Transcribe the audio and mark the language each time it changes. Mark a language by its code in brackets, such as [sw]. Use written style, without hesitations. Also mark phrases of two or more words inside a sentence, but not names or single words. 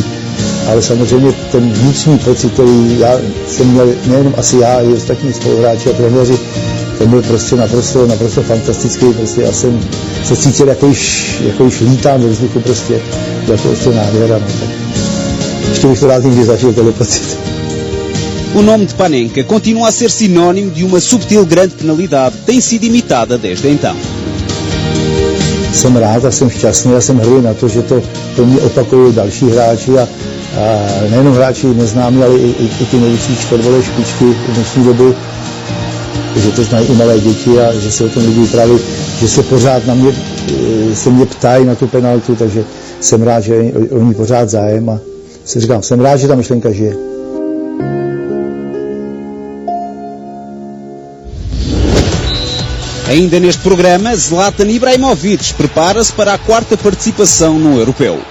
[cs] Ale samozřejmě ten vnitřní pocit, který já jsem měl, nejenom asi já, i ostatní spoluhráči a trenéři, ten byl prostě naprosto fantastický, prostě já jsem se cítil, jako již lítám ve vzduchu, prostě, jako prostě nádhera. No, ještě bych to rád někdy zažil, tenhle pocit. [pt] O nome de Panenka continua a ser sinónimo de uma subtil grande penalidade que tem sido imitada desde então. [cs] Jsem rád a jsem šťastný a jsem hrdý na to, že to pro mě opakují další hráči a nejenom hráči neznámí, ale i ty největší čtvrtvolé špičky v dnešní doby, že to znají i malé děti a že se o tom lidi vypráví, že se pořád se mě ptají na tu penaltu, takže jsem rád, že oni pořád zájem a jsem rád, že ta myšlenka žije. [pt] Ainda neste programa, Zlatan Ibrahimovic prepara-se para a 4ª participação no Europeu.